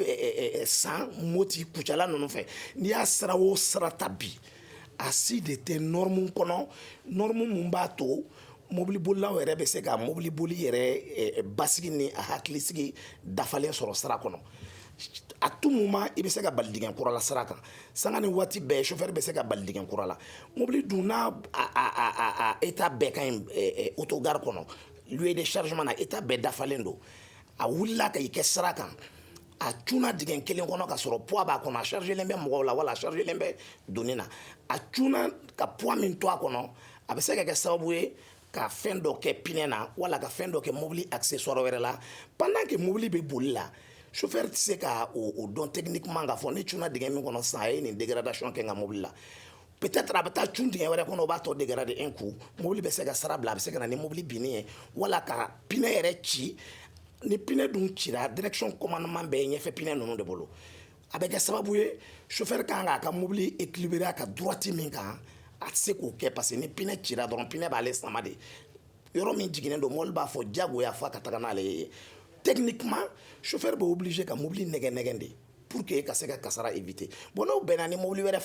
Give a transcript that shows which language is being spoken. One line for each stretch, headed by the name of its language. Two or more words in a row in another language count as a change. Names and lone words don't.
Bambara: San Moti Kucala ninnu fɛ n'i y'a sira o sira ta bi a si de tɛ norme kɔnɔ norme mun b'a to mobili bolilaw yɛrɛ bɛ se ka mobili boli yɛrɛ basigi ni a hakilisigi dafalen sɔrɔ sira kɔnɔ
French: a tout moment
Bambara: i bɛ se ka bali dingɛ kura la sira kan sanga ni waati bɛɛ chauffeur bɛ se ka bali dingɛ kura la mobili dun n'a état bɛɛ ka ɲi autogare kɔnɔ
French: lieu de chargement
Bambara: na état bɛɛ dafalen don a wulila ka i kɛ sira kan a cunna dingɛ kelen kɔnɔ ka sɔrɔ poids b'a kɔnɔ a chargelen bɛ mɔgɔw la wala a chargelen bɛ donni na a cunna ka poids min to a kɔnɔ a bɛ se ka kɛ sababu ye ka fɛn dɔ kɛ pinɛ na wala ka fɛn dɔ kɛ mobili accessoire wɛrɛ la
French: pendant que
Bambara: mobili bɛ boli la chauffeur tɛ se ka o dɔn techniquement k'a fɔ ne cunna dingɛ min kɔnɔ sisan a ye nin dégradation kɛ n ka mobili la peut-être a bɛ taa cun dingɛ wɛrɛ kɔnɔ o b'a tɔ
French: dégrader un coup
Bambara: mobili bɛ se ka sara bila a bɛ se ka na ni mobili binni ye wala ka pinɛ yɛrɛ ci ni pinɛ dun cira direction commandement bɛ ɲɛfɛ pinɛ ninnu de bolo a bɛ kɛ sababu ye chauffeur kan k'a ka mobili équilibrer a ka droite min kan a tɛ se k'o kɛ
French: parce que
Bambara: ni pinɛ cira dɔrɔn pinɛ b'ale sama de yɔrɔ min jiginnen don mobili b'a fɔ diyagoya f'a ka taga n'ale ye techniquement chauffeur bɛ obligé ka mobili nɛgɛ de
French: pour que
Bambara: ka se ka kasara éviter bon n'o bɛnna ni mobili wɛrɛ